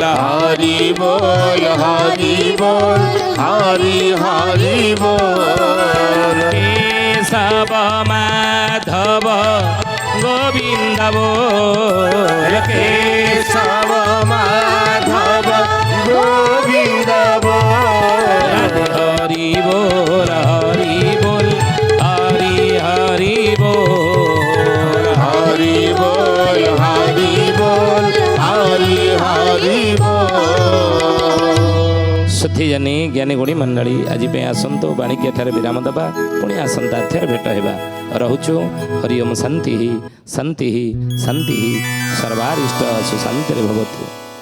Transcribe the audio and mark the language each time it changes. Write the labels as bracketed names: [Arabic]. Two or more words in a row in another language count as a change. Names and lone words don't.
[Odia] ହରି ବୋଲ ହରି ବୋଲ ହରି ହରି ବୋଲ। କେଶବ ମାଧବ ଗୋବିନ୍ଦ ବୋଲ କେଶବ ମାଧବ ଗୋବିନ୍ଦ ବୋଲ। [Bangla] হরি বল হরি বল হরি হরি বল হরি বল হরি বল হরি হরি বল। [Odia] ସୁଥିଜାନୀ ଜ୍ଞାନୀ ଗୁଣୀ ମଣ୍ଡଳୀ ଆଜି ପାଇଁ ଆସନ୍ତୁ ବାଣୀକି ଏଠାରେ ବିରାମ ଦେବା। ପୁଣି ଆସନ୍ତା ଅଧ୍ୟାୟରେ ଭେଟ ହେବା। ରହୁଛୁ ହରି ଓମ୍ ଶାନ୍ତି ଶାନ୍ତି ଶାନ୍ତି ସର୍ବାରିଷ୍ଟ ସୁଶାନ୍ତିରେ ଭବତୁ।